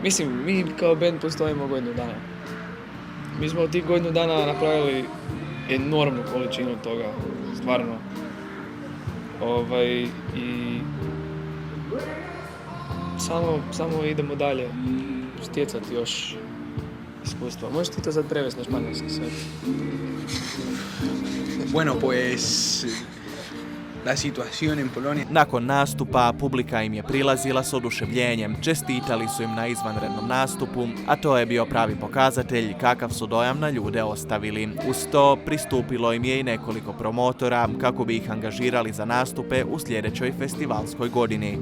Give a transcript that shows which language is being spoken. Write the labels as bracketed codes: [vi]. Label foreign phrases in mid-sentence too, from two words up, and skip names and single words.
[hr] Mislim, mi kao band postojimo godinu dana. Mi smo od tih godinu dana napravili enormnu količinu toga, stvarno. I samo idemo dalje, stjecati još iskustva. Možeš ti to sad prevesti na španjolski sve? [es] Bueno, pues la situación en Polonia. [hr] Nakon nastupa, publika im je prilazila s oduševljenjem, čestitali su im na izvanrednom nastupu, a to je bio pravi pokazatelj kakav su dojam na ljude ostavili. Uz to, pristupilo im je i nekoliko promotora kako bi ih angažirali za nastupe u sljedećoj festivalskoj godini.